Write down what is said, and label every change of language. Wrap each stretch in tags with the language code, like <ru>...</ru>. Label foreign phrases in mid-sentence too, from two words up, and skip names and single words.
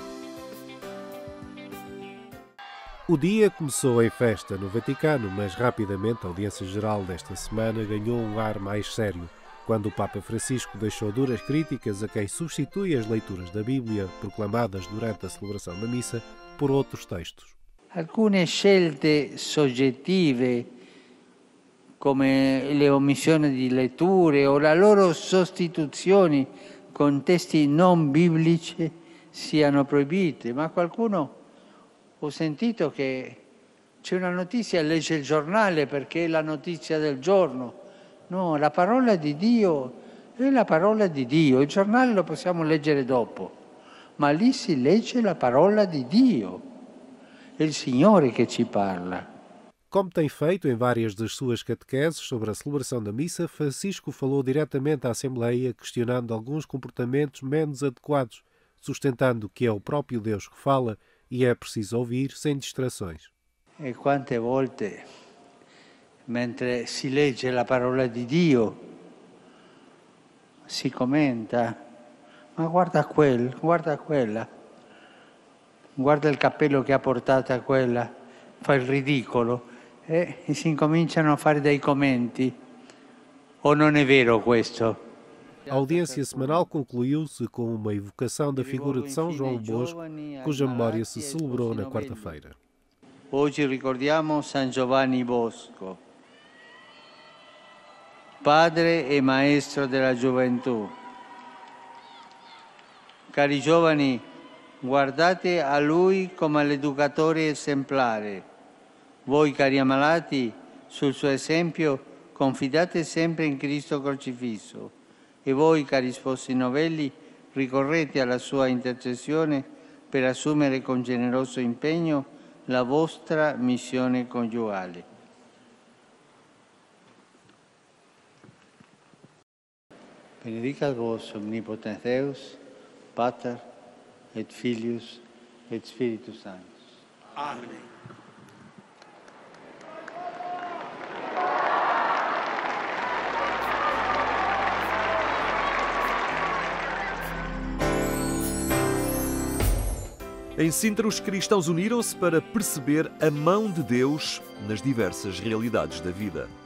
<pt>O dia começou em festa no Vaticano, mas rapidamente a audiência geral desta semana ganhou um ar mais sério, quando o Papa Francisco deixou duras críticas a quem substitui as leituras da Bíblia, proclamadas durante a celebração da missa, por outros textos.</pt> <it>Alcune scelte soggettive, come le omissioni di letture o la loro sostituzione con testi non biblici, siano proibite. Ma qualcuno, ho sentito che c'è una notizia, legge il giornale perché è la notizia del giorno. No, la parola di Dio è la parola di Dio. Il giornale lo possiamo leggere dopo, ma lì si legge la parola di Dio. É o Senhor que te parla.</it> <pt>Como tem feito em várias das suas catequeses sobre a celebração da missa, Francisco falou diretamente à Assembleia, questionando alguns comportamentos menos adequados, sustentando que é o próprio Deus que fala e é preciso ouvir sem distrações.</pt> <it>E quante volte, mentre si legge la parola di Dio, si commenta, ma guarda quel, guarda quella. Guarda il cappello che ha portato a quella, fa il ridicolo e si incominciano a fare dei commenti. O non è vero questo?</it> <pt>A audiência semanal concluiu-se com uma evocação da figura de São João Bosco, cuja memória se celebrou na quarta-feira.</pt> <it>Hoje ricordiamo San Giovanni Bosco, padre e maestro della gioventù. Cari giovani, guardate a lui come all'educatore esemplare. Voi, cari ammalati, sul suo esempio confidate sempre in Cristo crocifisso. E voi, cari sposi novelli, ricorrete alla sua intercessione per assumere con generoso impegno la vostra missione coniugale.</it> <la>Benedicat vos omnipotens Deus, Pater, et Filius, et Spiritus Sanctus.</la> <pt>Amém. Em Sintra, os cristãos uniram-se para perceber a mão de Deus nas diversas realidades da vida.</pt>